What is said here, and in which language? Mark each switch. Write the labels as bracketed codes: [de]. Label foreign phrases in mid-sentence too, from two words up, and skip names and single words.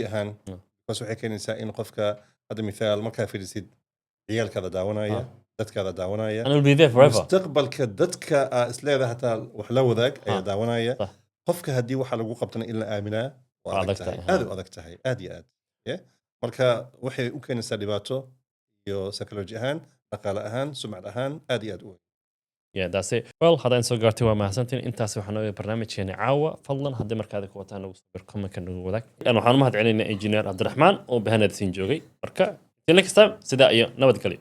[so] ahaan bas waxay keenaysaa in qofka hadda mithaal markaa fiirisid ciyaalkaada daawanaya dadkaada daawanaya mustaqbalka dadka isleedahay hataa wax la wadaag ayaa daawanaya qofka haddii waxa lagu qabtana in la aaminaa waa aad u adag tahay aad iyo aad marka waxay u keenaysaa dhibaato iyo psychology ahaan dhaqaale ahaan sumcad ahaan aad iyo aad u weyn [en] that's it well [so] hadaan soo gaartay waa mahadsantiin intaas waxaan nooga barnaamijkeena caawa fadlan haddii markaada ku wataan nagu soo bir comment-ka nagu wadaag waxaan u mahad celinaynaa engineer Cabdiraxmaan oo bahanad siin joogay marka [en] next time [so] sidaa iyo nabadgelyo